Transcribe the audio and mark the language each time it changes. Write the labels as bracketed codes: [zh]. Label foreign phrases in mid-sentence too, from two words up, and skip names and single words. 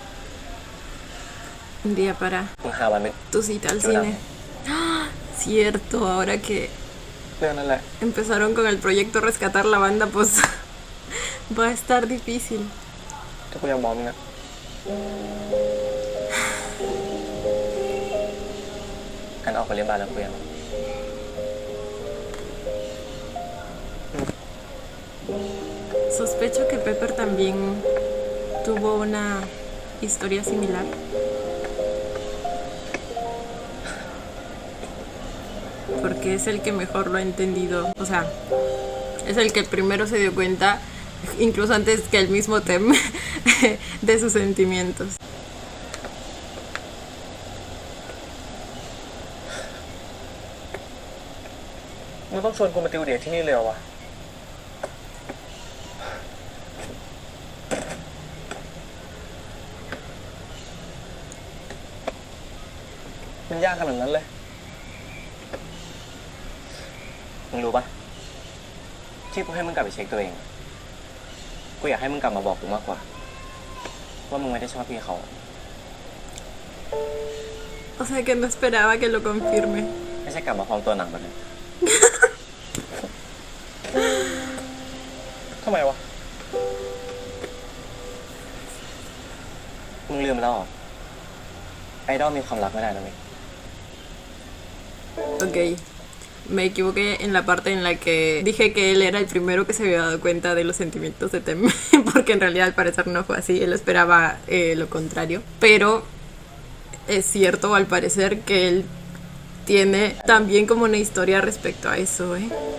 [es] Un día para [th] มึงหาวันไป [es] tu cita al Yo la- cine. ¡Ah! Cierto, ahora que [th] เรื่องนั้นแหละ [es] empezaron con el proyecto Rescatar la Banda, pues va a estar difícil. [th] ถ้ากูยังมองมึงนะ กันออกไปเรียนบ้านแล้วคุยกัน [es] Sospecho que Pepper también tuvo una historia similar? Porque es el que mejor lo ha entendido. O sea, es el que primero se dio cuenta, incluso antes que el mismo Tem, de sus sentimientos. [th] มึงต้องชวนกูมาติวเดทที่นี่เลยเหรอวะมันยากขนาดนั้นเลย มึงรู้ปะที่กูให้มึงกลับไปเช็คตัวเอง กูอยากให้มึงกลับมาบอกกูมากกว่า ว่ามึงไม่ได้ชอบพี่เขา [es] O sea que no esperaba que lo confirme. [th] ไม่ใช่กลับมาพร้อมตัวหนังแบบนี้ ทำไมวะ มึงลืมแล้วเหรอไอดอลมีความรักไม่ได้นะเว้ย [es] Ok, me equivoqué en la parte en la que dije que él era el primero que se había dado cuenta de los sentimientos de Tem, porque en realidad al parecer no fue así, él esperaba lo contrario. Pero es cierto al parecer que él tiene también como una historia respecto a eso, ¿eh?